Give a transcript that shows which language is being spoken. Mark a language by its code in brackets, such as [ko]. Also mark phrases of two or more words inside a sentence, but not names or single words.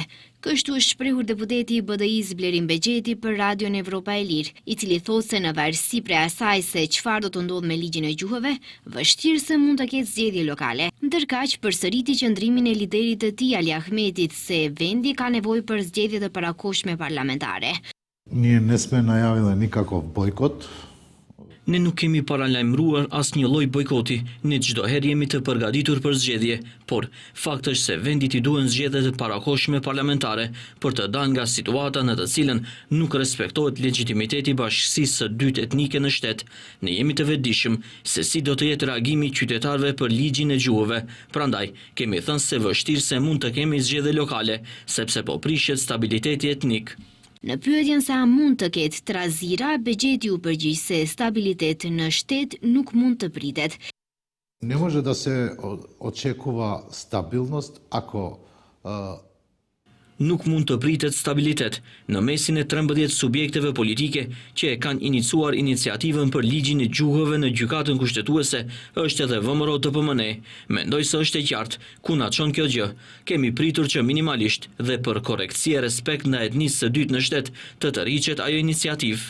[sq] Kështu është shprehur deputeti i BDI-s Blerim Begjeti për Radion Evropa e Lirë, i cili thot se në varësi prej asaj se çfarë do të ndodhë me ligjin e gjuhëve, vështirë se mund të ketë zgjedhje lokale. Ndërkaq përsëriti qëndrimin e liderit të tij Ali Ahmetit se vendi ka nevojë për zgjedhje të parakohshme parlamentare. [mk] Ние не сме најавиле никаков бойкот. [sq] Ne nuk kemi paralajmëruar asnjë lloj bojkoti, ne çdo herë jemi të përgatitur për zgjedhje, por fakti është se vendit i duhen zgjedhje të parakohshme parlamentare për të dalë nga situata në të cilën nuk respektohet legitimiteti i bashkësisë së dytë etnike në shtet. Ne jemi të vetëdijshëm se si do të jetë reagimi i qytetarëve për ligjin e gjuhëve. Prandaj kemi thënë se vështirë se mund të kemi zgjedhje lokale, sepse po prishet stabiliteti etnik. Në pyetjen se a mund të ketë trazira, Begjeti u përgjigj se stabilitet në shtet nuk mund të pritet. [mk] Не може да се очекува стабилност ако [sq] Nuk mund të pritet stabilitet në mesin e 13 subjekteve politike që e kanë iniciuar iniciativën për ligjin e gjuhëve në gjykatën kushtetuese, është edhe VMRO TPMN. Mendoj se është e qartë ku na çon kjo gjë. Kemi pritur që minimalisht dhe për korrektësi e respekt ndaj etnisë së dytë në shtet të tërhiqet ajo iniciativë.